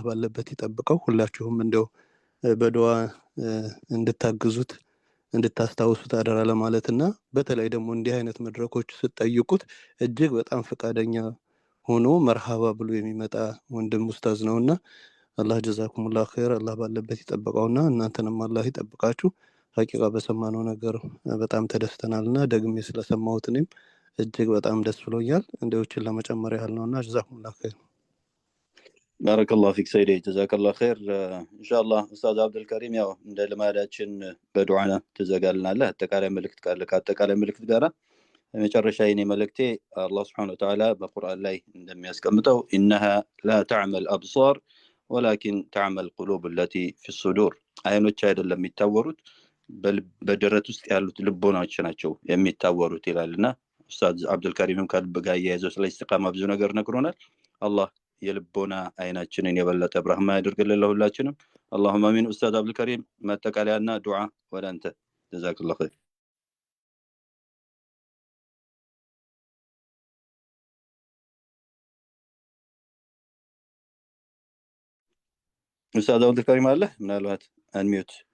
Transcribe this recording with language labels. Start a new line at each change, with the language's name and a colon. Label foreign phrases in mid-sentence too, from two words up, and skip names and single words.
Amharic: ባለበት ይጠብቀው። ሁላችሁም እንደው በዱዓ እንድታግዙት እንድታስታውሱት አደራ ለማለትና በተለይ ደግሞ እንዲህ አይነት መድረኮች ስትጠይቁት እጅግ በጣም ፈቃደኛ ሆኖ መርሃባ ብሎ የሚመጣ ወንድም ኡስታዝ ነውና አላህ
Arabic: جزاكم الله خير
Amharic: አላህ ባለበት ይጠብቀውና እናንተንም አላህ ይጠብቃችሁ። ሐቂቃ በሰማነው ነገር በጣም ተደስተናልና ደግሜ ስለሰማሁት እኔም እጅግ በጣም ደስ ብሎኛል። እንደውችን ለመጨመር ያህል ነውና
Arabic: جزاكم الله خير። بارك الله فيك سيدي جزاك الله خير።
Amharic: ኢንሻአላህ ኡስታዝ አብዱል ከሪም ያው እንደ ልማዳችን በዱዓና ትዘጋልናለህ። አጠቃላይ መልእክት ካለ ከአጠቃላይ መልእክት ጋራ መጨረሻ የኔ መልእክቴ አላህ
Arabic: سبحانه وتعالى
Amharic: በቁርአን ላይ እንደሚያስቀምጠው
Arabic: إنها لا تعمل الأبصار ولكن تعمل القلوب التي في الصدور
Amharic: አይኖች አይደለም የሚታወሩት በደረት ውስጥ ያሉት ልቦናዎች ናቸው የሚታወሩት ይላልና ኡስታዝ አብዱል ከሪምም ከልብ ጋር ያያዘው ስለ ኢስቲቃማ ብዙ ነገር ነግሮናል። አላህ የልቦና አይናችንን የበለጠ ብርሃን ያድርግልን ለሁላችንም።
Arabic: اللهم امين።
Amharic: ኡስታዝ አብዱል ከሪም ማጠቃለያና ዱዓ ወደ አንተ
Arabic: جزاك الله خير።
Amharic: ኡስታዝ አብዱል ከሪም አለ ምናልባት አንሚዩት።